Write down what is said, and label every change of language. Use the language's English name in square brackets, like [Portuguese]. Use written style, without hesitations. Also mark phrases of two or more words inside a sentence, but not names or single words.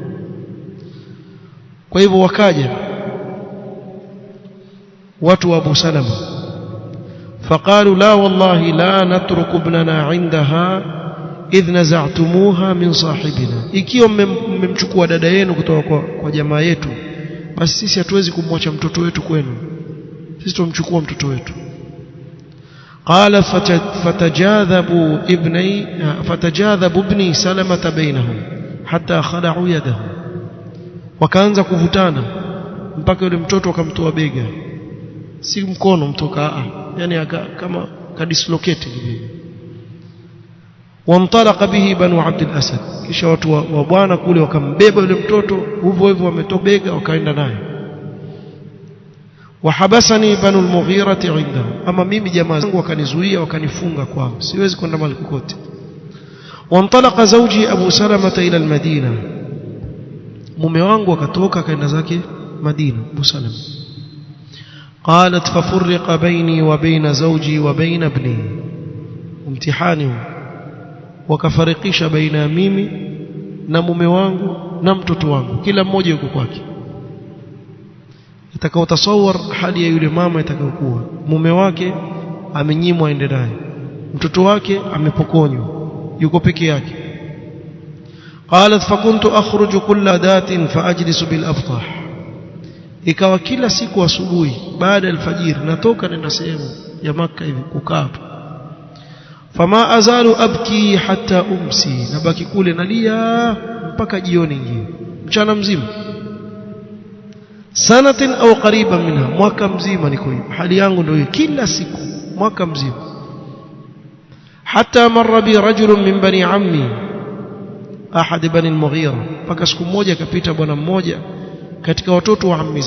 [Swahili] Kwa hivyo wakaja watu wa Abu Salama, [Arabic] فقالوا لا والله لا نترك ابننا عندها إذ نزعتموها من صاحبنا, [Swahili] ikiwa mmemchukua dada yenu kutoka kwa jamaa yetu, basi sisi hatuwezi kumwacha mtoto wetu kwenu, sisi tumchukua mtoto wetu. [Arabic] قال فتجاذب ابني سلمة بينهم حتى خلعوا يده [Swahili] wakaanza kuvutana mpaka yule mtoto akamtoa bega si mkono mtoka yani kama kadislocate hivi [Arabic] فانطلق به بنو عبد الأسد [Swahili] kisha watu wa bwana kule wakambeba yule mtoto hivyo hivyo wametoa bega wakaenda naye [Arabic] وحبسني بنو المغيرة عنده [Swahili] ama mimi jamaa zangu wakanizuia wakanifunga kwao siwezi kwenda mahali kokote [Arabic] فانطلق زوجي أبو سلمة إلى المدينة [Swahili] mume wangu akatoka akaenda zake Madina Abu Salama [Arabic] قالت ففرق بيني وبين زوجي وبين ابني امتحاني [Swahili] wakafarikisha baina mimi na mume wangu na mtoto wangu kila mmoja yuko kwake itakao tasawwar hali ya yule mama itakayokuwa mume wake amenyimwa aende naye mtoto wake amepokonywa yuko peke yake [Arabic] قالت فكنت اخرج كل ذات فاجلس بالافطح [Swahili] ikawa kila siku asubuhi baada ya alfajiri natoka nenda sehemu ya Makka hivi kukaa [Arabic] فما أزال أبكي حتى أمسي [Swahili] nabaki kule nalia mpaka jioni nyingine mchana mzima [Arabic] سنة أو قريبا منها [Swahili] mwaka mzima niko hivi hali yangu ndio kila siku mwaka mzima [Arabic] حتى مر بي رجل من بني عمي أحد بني المغيرة [Swahili] mpaka siku moja akapita bwana mmoja katika watoto wa ammi